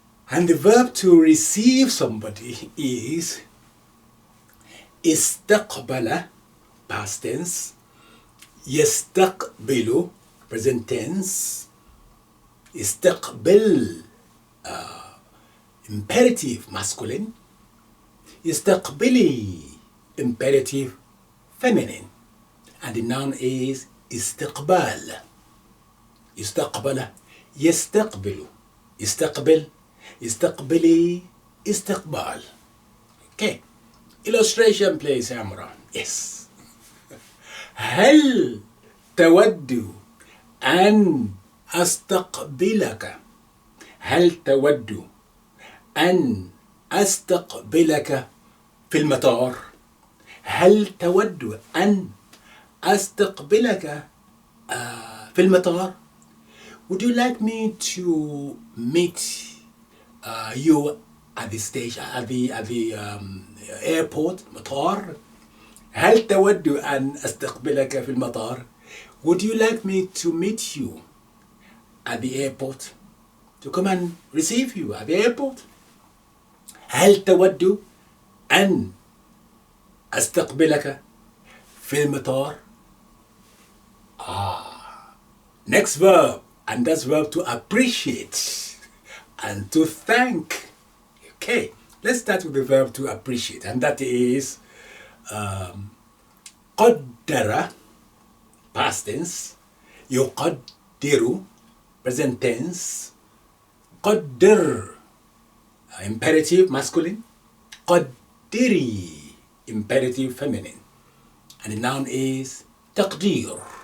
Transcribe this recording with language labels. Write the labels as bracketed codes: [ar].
[en] And the verb to receive somebody is استقبل, past tense, يستقبل, present tense, استقبل, imperative, masculine, يستقبلي, imperative, feminine, and the noun is استقبال. [ar] استقبل, يستقبل, يستقبل, يستقبلي, استقبال. [en] Okay. Illustration please, Imran. Yes. [ar] هل تود أن أستقبلك؟ هل تود أن أستقبلك في المطار؟ هل تود أن أستقبلك في المطار? [en] Would you like me to meet you at the station, at the airport, مطار? [ar] هل تود أن أستقبلك في المطار? [en] Would you like me to meet you at the airport? To come and receive you at the airport? [ar] هل تود أن أستقبلك في المطار? [en] Next verb, and that's verb to appreciate and to thank. Okay, let's start with the verb to appreciate, and that is قدر, past tense, يقدر, present tense, قدر, imperative, masculine, قدري, imperative, feminine, and the noun is تقدير.